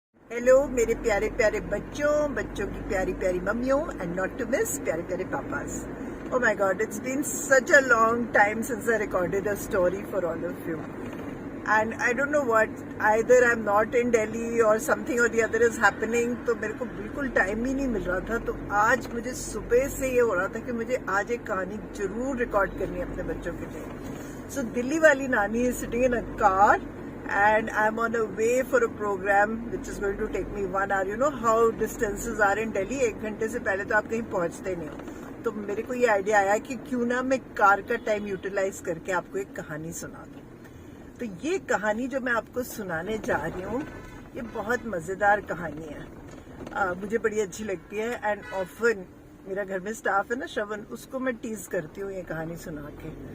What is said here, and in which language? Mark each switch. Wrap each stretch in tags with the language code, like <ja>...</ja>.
<hi>Hello मेरे प्यारे प्यारे बच्चों बच्चों की प्यारी प्यारी मम्मियों</hi> <en>and not to miss</en> <hi>प्यारे प्यारे papa's.</hi> <en>Oh my god, it's been such a long time since I recorded a story for all of you. And I don't know what, either I'm not in Delhi or something or the other is happening.</en> <hi>तो मेरे को बिल्कुल time ही नहीं मिल रहा था. तो आज मुझे सुबह से ये हो रहा था कि मुझे आज एक कहानी जरूर रिकॉर्ड करनी है अपने बच्चों के लिए.</hi> <en>So Delhi वाली nani is sitting in a car and I'm on a way for a program which is going to take me 1 hour. You know how distances are in Delhi.</en> <hi>1 घंटे से पहले तो आप कहीं पहुंचते नहीं हो. तो मेरे को ये आइडिया आया कि क्यों ना मैं कार का टाइम यूटिलाइज करके आपको एक कहानी सुना दूं. तो ये कहानी जो मैं आपको सुनाने जा रही हूँ ये बहुत मजेदार कहानी है. मुझे बड़ी अच्छी लगती है</hi> <en>and often</en> <hi>मेरा घर में स्टाफ है ना श्रवण, उसको मैं टीज करती हूँ ये कहानी सुना के.</hi>